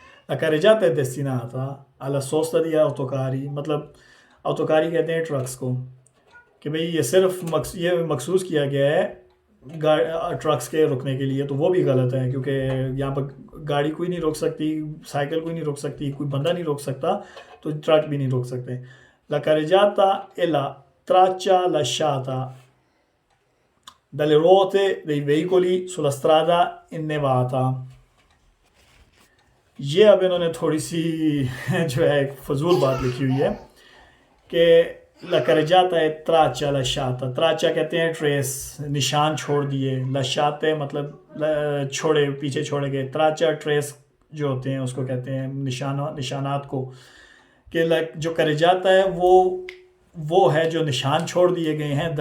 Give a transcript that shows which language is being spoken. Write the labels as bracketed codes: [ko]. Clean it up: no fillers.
[it] ला करेजाता è destinata alla sosta di autocarri, [hi] मतलब autocarri कहते हैं ट्रक्स को, कि भाई ये सिर्फ ये मखसूस किया गया है ट्रक्स के रुकने के लिए, तो वो भी गलत है क्योंकि यहाँ पर गाड़ी कोई नहीं रोक सकती, साइकिल कोई नहीं रोक सकती, कोई बंदा नहीं रोक सकता, तो ट्रक भी नहीं रोक सकते। [it] La carreggiata è la traccia lasciata dalle ruote dei veicoli sulla strada innevata। [hi] ये अब इन्होंने थोड़ी सी जो है फजूल बात लिखी हुई है कि [it] ला carreggiata è traccia lasciata, [hi] traccia कहते हैं ट्रेस, निशान छोड़ दिए, lasciate मतलब छोड़े पीछे छोड़े गए, traccia ट्रेस जो होते हैं उसको कहते हैं निशानात को, कि जो carreggiata है वो है जो निशान छोड़ दिए गए हैं।